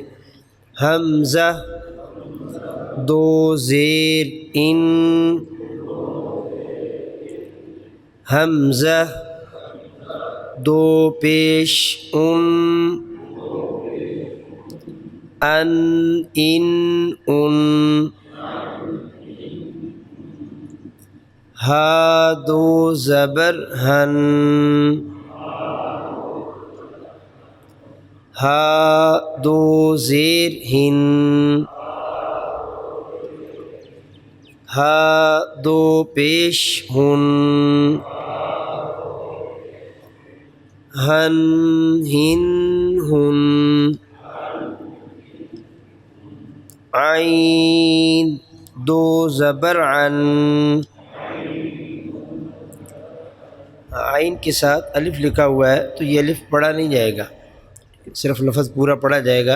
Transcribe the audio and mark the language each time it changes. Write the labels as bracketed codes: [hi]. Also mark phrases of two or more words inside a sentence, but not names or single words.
[ur] حمزہ، دو زیر ان، حمزہ، دو پیش ان، ان، ہا، دو زبر ہن، ہا، دو زیر ہن، ہا، دو پیش ہن، ہن، ہن، ہن، عین، دو زبر عن، عین کے ساتھ الف لکھا ہوا ہے تو یہ الف پڑھا نہیں جائے گا، صرف لفظ پورا پڑھا جائے گا۔